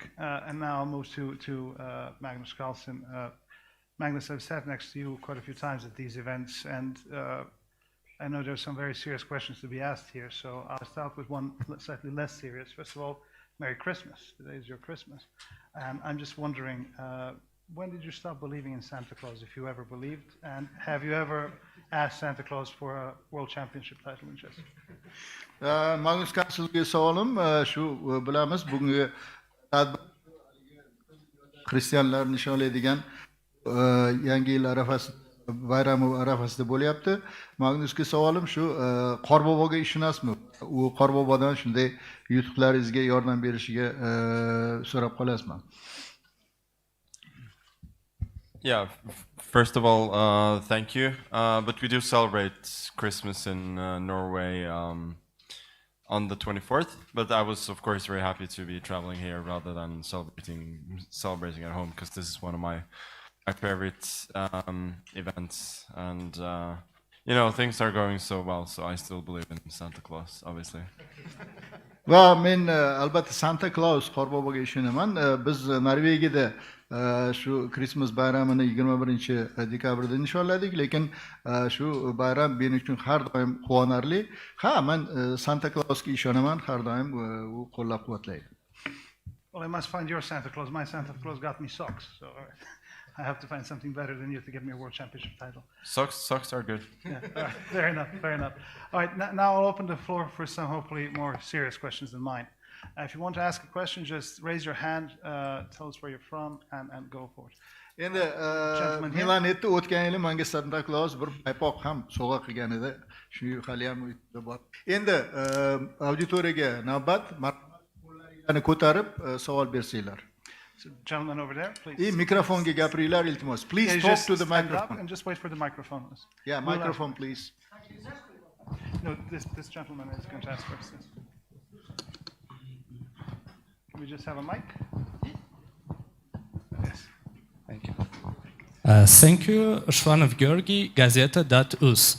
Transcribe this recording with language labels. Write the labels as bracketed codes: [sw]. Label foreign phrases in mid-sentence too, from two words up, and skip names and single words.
[en] And now I'll move to Magnus Carlsen. Magnus, I've sat next to you quite a few times at these events, and I know there's some very serious questions to be asked here, so I'll start with one slightly less serious. First of all, Merry Christmas. Today is your Christmas. And I'm just wondering, when did you stop believing in Santa Claus, if you ever believed? And have you ever asked Santa Claus for a world championship title in chess? [uz] Magnus Carlsenga savolim shu bilamiz bugungi tadbir xristianlar nishonlaydigan yangi yil arafasi bayrami arafasida bo'lyapti. Magnusga savolim shu Qorboboga ishonasizmi? U Qorbobodan shunday yutuqlaringizga yordam berishiga so'rab qolasizmi? [en] Yeah, first of all, thank you. But we do celebrate Christmas in Norway on the 24th. But I was, of course, very happy to be traveling here rather than celebrating at home, because this is one of my favorite events. And you know, things are going so well, so I still believe in Santa Claus, obviously. [uz] Va men albatta Santa Claus Qorboboga ishonaman. Biz Norvegiyada shu Christmas bayramini 21-dekabrda nishonladik, lekin shu bayram men uchun har doim quvonarli. Ha, men Santa Clausga ishonaman, har doim u qo'llab-quvvatlaydi. [en] Well, I must find your Santa Claus. My Santa Claus got me socks, so I have to find something better than you to get me a world championship title. Socks are good. Yeah, fair enough, fair enough. All right, now I'll open the floor for some hopefully more serious questions than mine. If you want to ask a question, just raise your hand, tell us where you're from, and go for it. [uz] Endi Milanetda o'tgan yili menga Santa Claus bir paypoq ham sovg'a qilgan edi. Shu hali ham uyda bor. Endi auditoriyaga navbat, qo'llaringizni ko'tarib savol bersanglar. [en] So, gentleman over there, please. [uz] Mikrofonga gapiringlar iltimos. [en] Please talk to the microphone. And just wait for the microphone. Yeah, microphone, please. No, this gentleman is going to ask first. Can we just have a mic? Yes. Thank you. Thank you, Shvanov Georgi, Gazeta.uz.